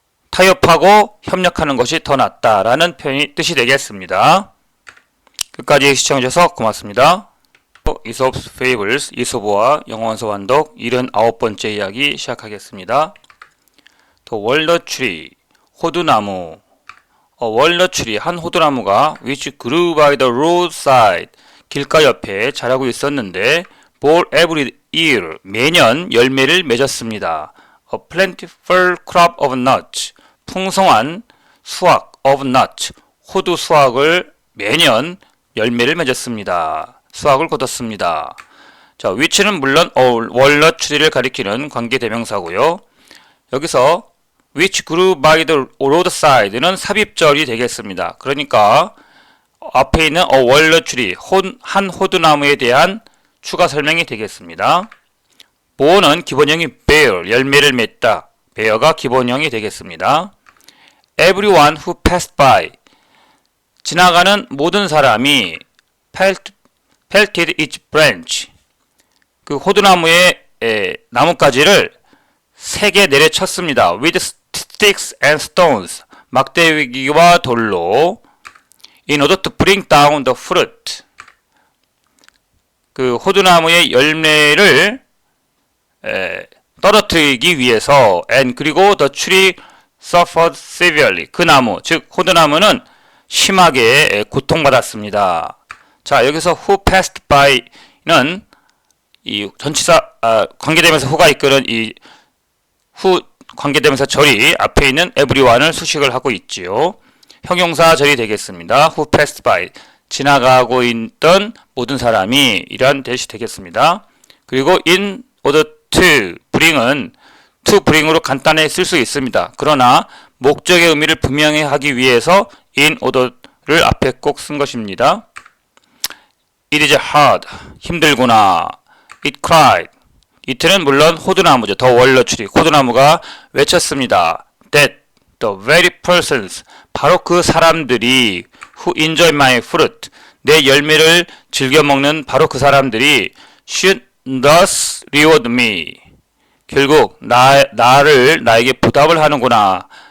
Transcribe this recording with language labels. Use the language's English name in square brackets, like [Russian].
[Korean] 타협하고 협력하는 것이 더 낫다라는 뜻이 되겠습니다. 끝까지 시청해주셔서 고맙습니다. 이솝's Fables, 이솝과 영어원서 완독 79번째 이야기 시작하겠습니다. [English] The walnut tree, [Korean] 호두나무. [English] walnut tree, [Korean] 한 호두나무가 [English] which grew by the roadside, [Korean] 길가 옆에 자라고 있었는데 [English] bore every year, [Korean] 매년 열매를 맺었습니다. [English] A plentiful crop of nuts, [Korean] 풍성한 수확 [English] of nuts, [Korean] 호두 수확을 매년 열매를 맺었습니다. 수확을 거뒀습니다. 자, which는 물론 walnut tree를 가리키는 관계대명사고요. 여기서 which grew by the roadside는 삽입절이 되겠습니다. 그러니까 앞에 있는 a walnut tree, 한 호두나무에 대한 추가 설명이 되겠습니다. 보어는 기본형이 bear, 열매를 맺다. bear가 기본형이 되겠습니다. [English] Everyone who passed by, [Korean] 지나가는 모든 사람이 [English] pelted each branch, [Korean] 그 호두나무의 나뭇가지를 3개 내려쳤습니다. [English] with sticks and stones, [Korean] 막대기와 돌로, [English] in order to bring down the fruit, [Korean] 그 호두나무의 열매를 떨어뜨리기 위해서, [English] and [Korean] 그리고 [English] the tree suffered severely, [Korean] 그 나무, 즉 호두나무는 심하게 고통받았습니다. 자, 여기서 who passed by는 이 전치사 관계대명사 who가 이끄는 이 who 관계대명사 절이 앞에 있는 everyone을 수식을 하고 있지요. 형용사 절이 되겠습니다. who passed by, 지나가고 있던 모든 사람이 이란 대시 되겠습니다. 그리고 in order to bring은 to bring으로 간단히 쓸 수 있습니다. 그러나 목적의 의미를 분명히 하기 위해서 in order를 앞에 꼭 쓴 것입니다. [English] It is hard, [Korean] 힘들구나. [English] It cried, [Korean] it는 물론 호두나무죠. 더 월러추리, 호두나무가 외쳤습니다. [English] That the very persons, [Korean] 바로 그 사람들이 [English] who enjoy my fruit, [Korean] 내 열매를 즐겨 먹는 바로 그 사람들이 [English] should thus reward me, [Korean] 결국 나에게 보답을 하는구나.